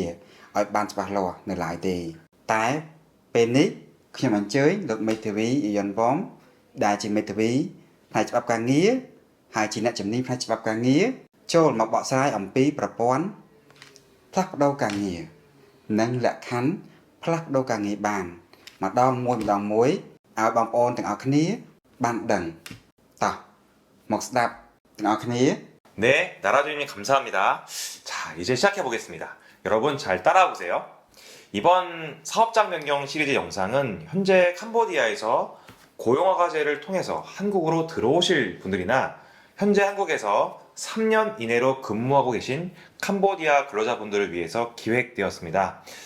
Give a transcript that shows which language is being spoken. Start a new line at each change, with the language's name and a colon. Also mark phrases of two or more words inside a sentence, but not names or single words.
Khmer: ឲ្យបានច្បាស់លាស់នៅឡើយទេតែពេលនេះខ្ញុំអញ្ជើញលោកមេធាវីអ៊ីយ៉ុនវ៉ងដែលជាមេធាវីផ្នែកច្បាប់ការងារហើយជាអ្នកជំនាញផ្នែកច្បាប់ការងារចូលមកបកស្រាយអំពីប្រព័ន្ធផ្លាស់ប្ដូរការងារនិងលក្ខខណ្ឌផ្លាស់ប្ដូរការងារបានម្ដងមួយឲ្យបងប្អូនទាំងអស់គ្នាបានដឹងតោះមកស្ដាប់ទាំងអស់គ្នា
Korean: 네, 나라주님 감사합니다. 자, 이제 시작해 보겠습니다. 여러분 잘 따라와 보세요. 이번 사업장 변경 시리즈 영상은 현재 캄보디아에서 고용화 과제를 통해서 한국으로 들어오실 분들이나 현재 한국에서 3년 이내로 근무하고 계신 캄보디아 근로자분들을 위해서 기획되었습니다.